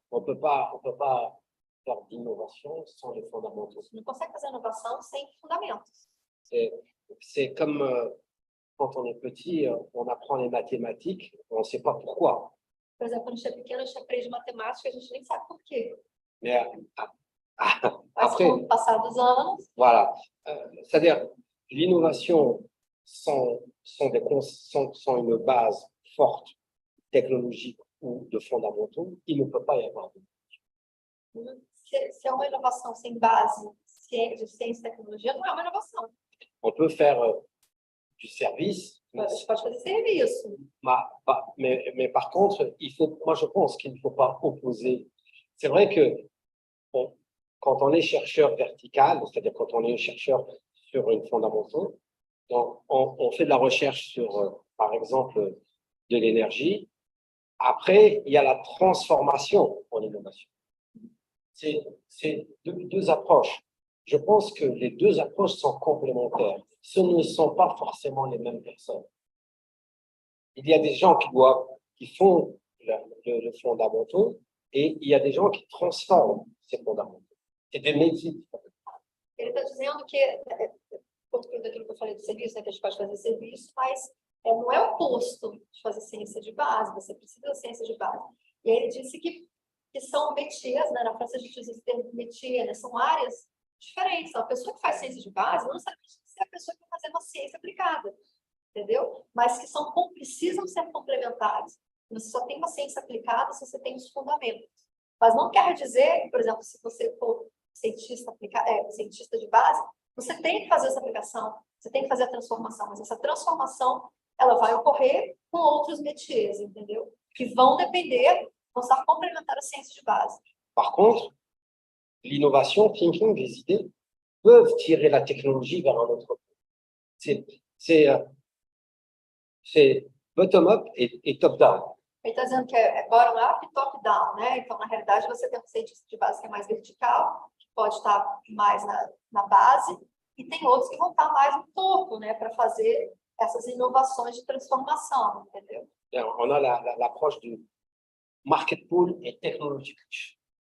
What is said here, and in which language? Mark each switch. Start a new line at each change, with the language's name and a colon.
French: On peut pas faire d'innovation sans les fondamentaux.
Portuguese: Não consegue fazer inovação sem fundamentos.
French: C'est comme quand on est petit, on apprend les mathématiques, on ne sait pas pourquoi.
Portuguese: Por exemplo, quando a gente é pequeno, a gente aprende matemática, a gente nem sabe por quê.
French: Mais
Portuguese: Mas
French: après,
Portuguese: com o passar dos anos,
French: voilà. C'est-à-dire, l'innovation sans une base forte, technologique ou de fondamentaux, il ne peut pas y avoir.
Portuguese: se é uma inovação sem base de ciência e tecnologia, não é uma inovação.
French: On peut faire du service,
Portuguese: A gente pode fazer serviço.
French: mais par contre, moi je pense qu'il ne faut pas opposer. C'est vrai que quand on est chercheur vertical, c'est-à-dire quand on est chercheur sur une fondamentale, on fait de la recherche sur, par exemple, de l'énergie. Après, il y a la transformation en innovation. C'est deux approches. Je pense que les deux approches sont complémentaires. Ce ne sont pas forcément les mêmes personnes. Il y a des gens qui font le fondamentaux et il y a des gens qui transforment ces fondamentaux. C'est des métiers.
Portuguese: Ele está dizendo que, daquilo que eu falei do serviço, né, que a gente pode fazer serviço, mas não é o oposto de fazer ciência de base, você precisa da ciência de base. E aí ele disse que são métiers, né, na França a gente usa esse termo métier, né, são áreas diferentes. Então, a pessoa que faz ciência de base não necessariamente é a pessoa que vai fazer uma ciência aplicada, entendeu? Mas que precisam ser complementares. Você só tem uma ciência aplicada se você tem os fundamentos. Mas não quer dizer que, por exemplo, se você for cientista de base, você tem que fazer essa aplicação, você tem que fazer a transformação, mas essa transformação ela vai ocorrer com outros métiers, entendeu? Que vão estar complementares à ciência de base.
French: Par contre, l'innovation, thinking, les idées peuvent tirer la technologie vers un autre point. C'est bottom-up et top-down.
Portuguese: Ele está dizendo que é bottom-up e top-down, né? Então, na realidade, você tem um cientista de base que é mais vertical, que pode estar mais na base, e tem outros que vão estar mais no topo, né? Para fazer essas inovações de transformação, entendeu?
French: On a l'approche du market pool et technology push.